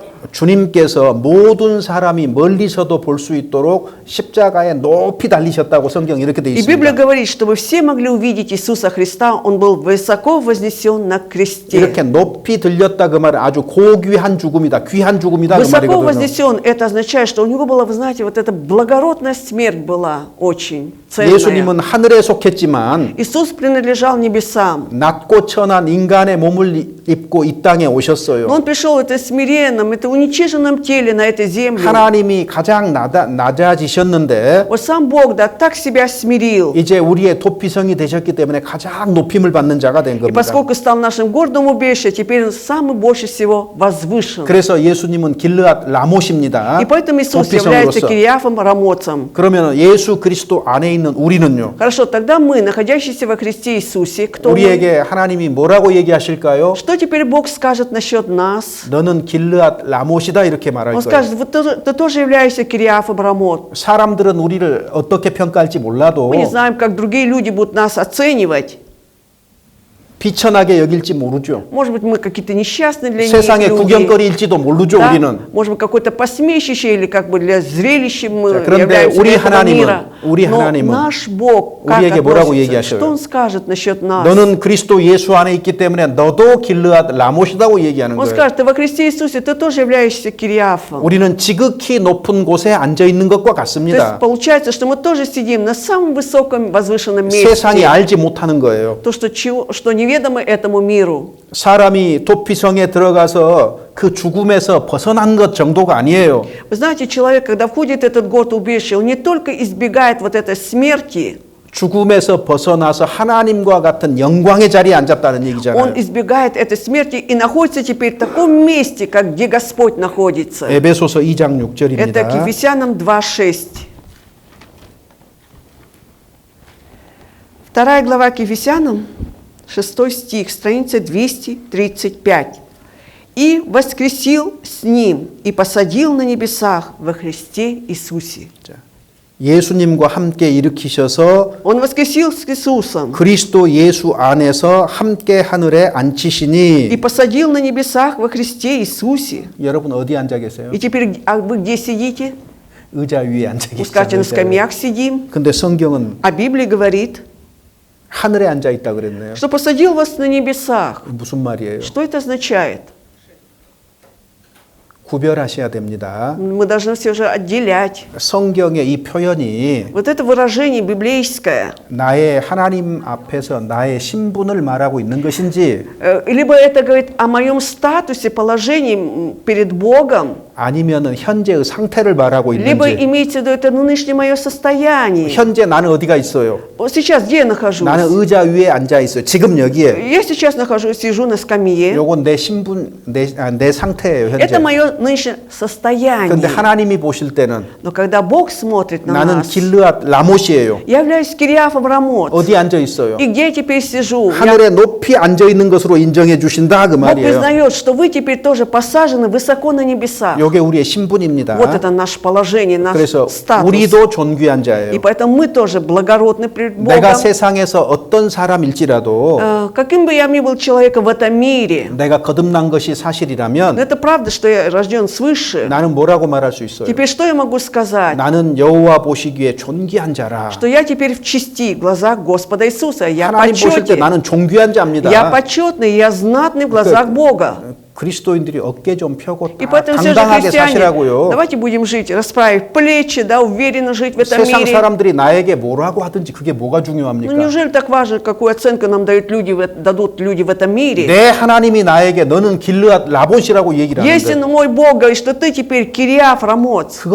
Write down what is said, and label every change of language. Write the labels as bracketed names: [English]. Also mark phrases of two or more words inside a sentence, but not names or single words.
[Korean] 주님께서 모든 사람이 멀리서도 볼 수 있도록 십자가에 높이 달리셨다고 성경 이렇게 돼 [Russian] И Библия [Korean] 있습니다. [Russian] говорит, чтобы все могли увидеть Иисуса Христа, Он был высоко вознесен на кресте. [Korean] 이렇게 높이 들렸다 그 말은 아주 고귀한 죽음이다. 귀한 죽음이다 그 [Russian] Высоко [Korean] 말이거든요. [Russian] вознесен, это означает, что у Него была, вы знаете, вот эта благородная смерть была очень ценная. [Korean] 예수님은 하늘에 속했지만 [Russian] Иисус принадлежал небесам. [Korean] 낮고 천한 인간의 몸을 입고 이 땅에 [Russian] Но [Korean] 오셨어요. [Russian] Он пришел в это смиренном, это уничиженном теле на этой земле. [Korean] 하나님이 가장 낮아지셨는데 [Russian] Вот сам Бог, да, так себя смирил. [Korean] 이제 우리의 도피성이 되셨기 때문에 가장 높임을 받는 자가 된 [Russian] И [Korean] 겁니다. [Russian] поскольку стал нашим городом убежищем, теперь Он самый больше всего возвышен. [Korean] 그래서 예수님은 길르앗 라못입니다. [Russian] И поэтому Иисус является Кириафом Рамотцем. [Korean] 그러면 예수 그리스도 안에 있는 우리는요. [Russian] Хорошо, тогда мы, находящиеся во Христе Иисусе, кто мы? [Korean] 우리에게 하나님이 뭐라고 얘기하실까요? [Russian] Что теперь Бог скажет насчет нас? [Korean] 너는 길르앗 라못이다 이렇게 말할 [Russian] Он [Korean] 거예요. [Russian] скажет, вот ты тоже являешься Кириафом Рамот. [Korean] 사람들은 우리를 어떻게 평가할지 몰라도 [Russian] Мы не знаем, как другие люди будут нас оценивать. [Korean] 비천하게 여길지 모르죠. [Russian] Может быть, мы какие-то несчастные для них [Korean] 세상의 [Russian] люди. [Korean] 구경거리일지도 모르죠. [Russian] Да? [Korean] 우리는. [Russian] Может быть, какое-то посмешище или как бы для зрелища мы [Korean] 자, 그런데 [Russian] являемся [Korean] 우리 [Russian] этого [Korean] 하나님은, [Russian] мира. [Korean] 우리 [Russian] Но [Korean] 하나님은 [Russian] наш Бог как [Korean] 우리에게 뭐라고 [Russian] относится? [Korean] 얘기하셔요? [Russian] Что Он скажет насчет нас? [Korean] 너는 그리스도 예수 안에 있기 때문에 너도 길르앗 라못이라고 얘기하는 [Russian] Он [Korean] 거예요. [Russian] скажет, ты во Христе Иисусе, ты тоже являешься Кириафом. [Korean] 우리는 지극히 높은 곳에 앉아 있는 것과 [Russian] То есть [Korean] 같습니다. [Russian] получается, что мы тоже сидим на самом высоком возвышенном [Korean] 세상이 [Russian] месте. [Korean] 알지 못하는 거예요. [Russian] То, что неведомо этому миру. [Korean] 사람이 도피성에 들어가서 그 죽음에서 벗어난 것 정도가 아니에요. [Russian] Вы знаете, человек, когда входит в этот город убежища, он не только избегает вот этой смерти, [Korean] 죽음에서 벗어나서 하나님과 같은 영광의 자리에 앉았다는 [Russian] он [Korean] 얘기잖아요. [Russian] избегает этой смерти и находится теперь в таком месте, как где Господь находится. [Korean] 에베소서 2장 [Russian] Это [Korean] 6절입니다. [Russian] к Ефесянам 2:6. 2 глава к Ефесянам, 6 стих, страница 235. «И воскресил с Ним, и посадил на небесах во Христе Иисусе». [Korean] 예수님과 함께 일으키셔서 [Russian] Он воскресил с Иисусом [Korean] 그리스도 예수 안에서 함께 하늘에 [Russian] и [Korean] 앉히시니 [Russian] посадил на небесах во Христе Иисусе. [Korean] 여러분 어디 앉아 계세요? [Russian] И теперь, а вы где сидите? [Korean] 의자 위에 앉아 [Russian] Вы скажете, на [Korean] 계시죠. [Russian] скамьях сидим. [Korean] 근데 성경은 [Russian] А Библия говорит, [Korean] 하늘에 앉아 있다 그랬네요. [Russian] что посадил вас на небесах. [Korean] 무슨 말이에요? [Russian] Что это означает? [Korean] 구별하셔야 됩니다. [Russian] Мы должны все же отделять. [Korean] 성경의 이 표현이 [Russian] Вот это выражение библейское, [Korean] 나의 하나님 앞에서 나의 신분을 말하고 있는 것인지 [Russian] либо это говорит о моем статусе, положении перед Богом, [Korean] 아니면은 현재의 상태를 말하고 [Russian] либо [Korean] 있는지 [Russian] имеется в виду это нынешнее мое состояние. [Korean] 현재 나는 어디가 있어요? [Russian] Вот сейчас где я нахожусь? [Korean] 나는 의자 위에 앉아 있어요. 지금 여기에. [Russian] Я сейчас нахожусь, сижу на скамье. [Korean] 요건 내 신분, 내 상태예요. 현재. [Russian] Это мое нынешнее состояние. [Korean] 그런데 하나님이 보실 때는 [Russian] Но когда Бог смотрит на [Korean] 나는 [Russian] нас, [Korean] 길르앗 라못이에요. [Russian] я являюсь Кириафом Рамот. [Korean] 어디 앉아 있어요? [Russian] И где я теперь сижу? [Korean] 하늘에 높이 앉아 있는 것으로 인정해 주신다 그 [Russian] Бог [Korean] 말이에요. [Russian] признает, что вы теперь тоже посажены высоко на небесах. [Korean] 요게 우리의 신분입니다. [Russian] Вот это наше положение, наш [Korean] 그래서 [Russian] статус. [Korean] 우리도 존귀한 자예요. [Russian] И поэтому мы тоже благородны перед [Korean] 내가 [Russian] Богом. [Korean] 세상에서 어떤 사람일지라도 [Russian] Каким бы я ни был человеком в этом мире, [Korean] 내가 거듭난 것이 [Russian] но [Korean] 사실이라면 [Russian] это правда, что я рожден свыше. [Korean] 나는 뭐라고 말할 수 있어요? [Russian] Теперь что я могу сказать? [Korean] 나는 여호와 보시기에 존귀한 자라. [Russian] Что я теперь в чести в глазах Господа Иисуса. Я [Korean] 하나님 보실 때 [Russian] почетный. [Korean] 나는 존귀한 자입니다. [Russian] Я почетный, я знатный в глазах Бога. [Korean] 그리스도인들이 어깨 좀 펴고 [Russian] И [Korean] 다 [Russian] поэтому все же [Korean] 당당하게 [Russian] христиане, [Korean] 사시라고요. [Russian] давайте будем жить, расправив плечи, да, уверенно жить в этом [Korean] 세상 [Russian] мире. [Korean] 사람들이 나에게 뭐라고 하든지 그게 뭐가 [Russian] Ну [Korean] 중요합니까? [Russian] неужели так важно, какую оценку нам дают люди, дадут люди в этом мире? [Korean] 내 하나님이 나에게 너는 길르앗 라본이라고 얘기를 [Russian] Если [Korean] 하는데 [Russian] мой Бог говорит, что ты теперь Кириаф Рамот,